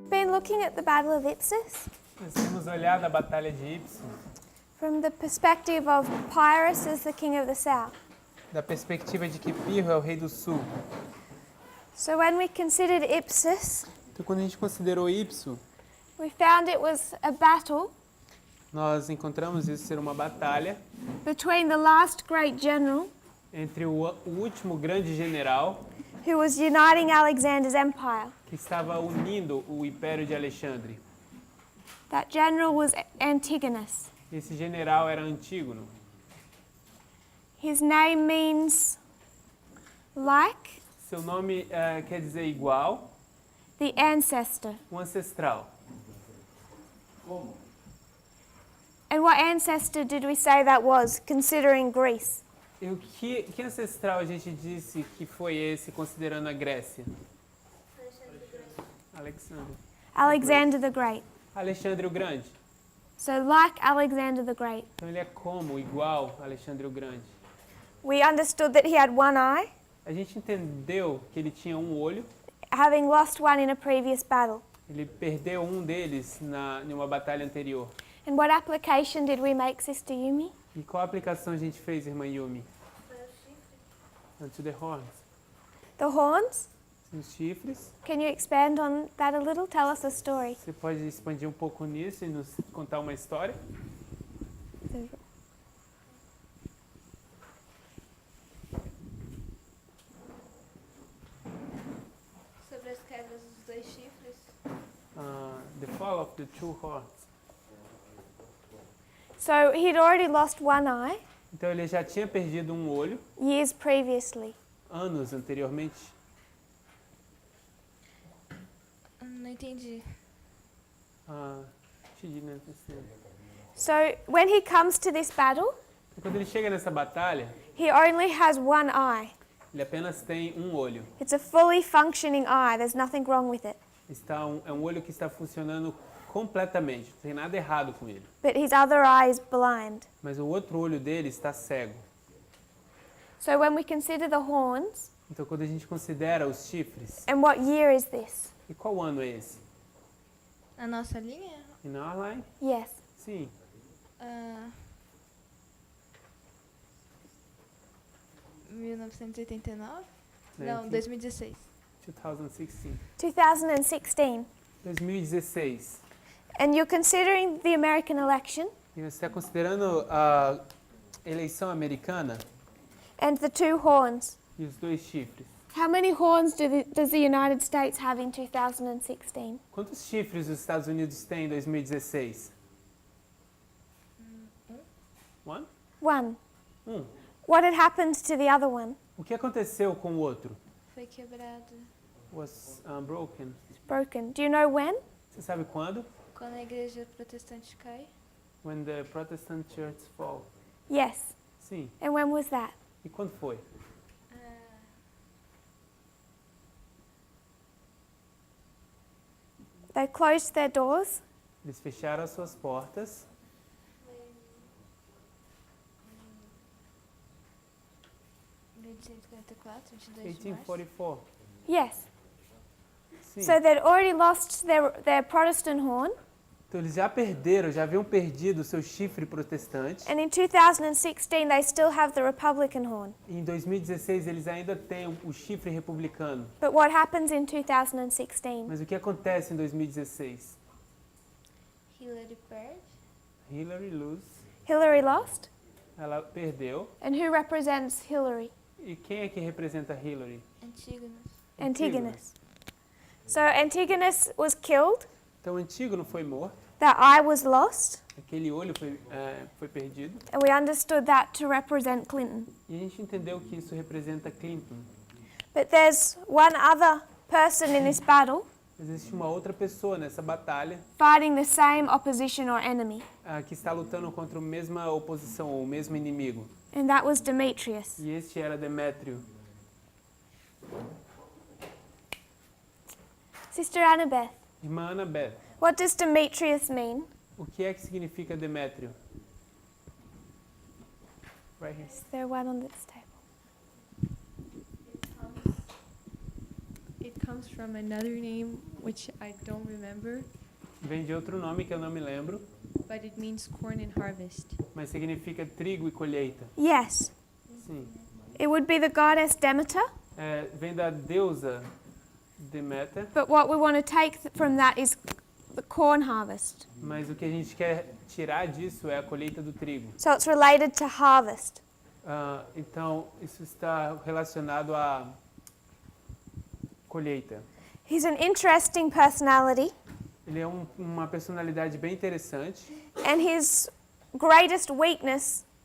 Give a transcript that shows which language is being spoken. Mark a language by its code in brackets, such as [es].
[en] looking at the Battle of Ipsus [pt] Nós temos olhado a Batalha de Ipsos [en] from the perspective of Pyrrhus as the king of the south. [pt] da perspectiva de que Pirro é o rei do sul. [en] So when we considered Ipsus, [pt] Então, quando a gente considerou Ipso, [en] we found it was a battle [pt] nós encontramos isso ser uma batalha [en] between the last great general [pt] entre o último grande general [en] who was uniting Alexander's empire. [pt] que estava unindo o Império de Alexandre. [en] That general was Antigonus. [pt] Esse general era Antígono. [en] His name means like, [pt] Seu nome quer dizer igual, [en] the ancestor. [pt] um ancestral. [en] And what ancestor did we say that was, considering Greece? [pt] E o que ancestral a gente disse que foi esse, considerando a Grécia? Alexandre. [en] Alexander the Great. [pt] Alexandre o Grande. [en] So like Alexander the Great. [pt] Então ele é como, igual a Alexandre o Grande. [en] We understood that he had one eye, [pt] A gente entendeu que ele tinha um olho, [en] having lost one in a previous battle. [pt] ele perdeu um deles em uma batalha anterior. [en] And what application did we make, Sister Yumi? [pt] E qual aplicação a gente fez, irmã Yumi? [en] To the horns. The horns? [pt] Os chifres. [en] Can you expand on that a little? Tell us a story. [pt] Você pode expandir um pouco nisso e nos contar uma história? Sobre as quedas dos dois chifres. [en] The fall of the two horns. So he'd already lost one eye [pt] Então ele já tinha perdido um olho [en] years previously. [pt] anos anteriormente. Não entendi. [en] She didn't understand. So when he comes to this battle, [pt] Quando ele chega nessa batalha, [en] he only has one eye. [pt] ele apenas tem um olho. [en] It's a fully functioning eye. There's nothing wrong with it. [pt] É um olho que está funcionando completamente, não tem nada errado com ele. [en] But his other eye is blind. [pt] Mas o outro olho dele está cego. [en] So when we consider the horns, [pt] Então quando a gente considera os chifres, [en] and what year is this? [pt] e qual ano é esse? A nossa linha? [en] In our line? Yes. [pt] Sim. Ah, 1989? Não, 2016. 2016. 2016. 2016. [en] And you're considering the American election [pt] E você está considerando a eleição americana [en] and the two horns. [pt] e os dois chifres. [en] How many horns does the United States have in 2016? [pt] Quantos chifres os Estados Unidos têm em 2016? [en] One? One. [pt] Um. [en] What had happened to the other one? [pt] O que aconteceu com o outro? Foi quebrado [en] Was broken. It's broken. Do you know when? [pt] Você sabe quando? quando a igreja protestante cai. [en] When the Protestant Church fall. Yes. [pt] Sim. [en] And when was that? [pt] E quando foi? [en] They closed their doors [pt] Eles fecharam as suas portas. Em 1844, 22 de março. 1844. [en] Yes. [pt] Sim. [en] So they'd already lost their Protestant horn, [pt] Então eles já perderam, já haviam perdido o seu chifre protestante. [en] and in 2016 they still have the Republican horn. [pt] E em 2016 eles ainda têm o chifre republicano. [en] But what happens in 2016? [pt] Mas o que acontece em 2016? Hillary perde. [en] Hillary lose. Hillary lost? [pt] Ela perdeu. [en] And who represents Hillary? [pt] E quem é que representa Hillary? Antígonos. [en] Antigonus. So Antigonus was killed, [pt] Então Antígono foi morto. [en] that eye was lost, [pt] Aquele olho foi perdido. [en] and we understood that to represent Clinton. [pt] E a gente entendeu que isso representa Clinton. [en] But there's one other person in this battle [pt] Existe uma outra pessoa nessa batalha [en] fighting the same opposition or enemy, [pt] que está lutando contra a mesma oposição ou o mesmo inimigo. [en] and that was Demetrius. [pt] E este era Demétrio. [en] Sister Annabeth, [pt] Irmã Annabeth, [en] what does Demetrius mean? [pt] o que é que significa Demétrio? [en] Right here. Is there one on this table? It comes comes from another name which I don't remember, [pt] Vem de outro nome que eu não me lembro, [en] but it means corn and harvest. [pt] mas significa trigo e colheita. [en] Yes. [pt] Sim. [en] It would be the goddess Demeter, [pt] Vem da deusa Deméter, [en] but what we want to take from that is the corn harvest. [pt] mas o que a gente quer tirar disso é a colheita do trigo. [en] So it's related to harvest. [pt] Então, isso está relacionado à colheita. [en] He's an interesting personality, [pt] Ele é uma personalidade bem interessante. [en] and his greatest weakness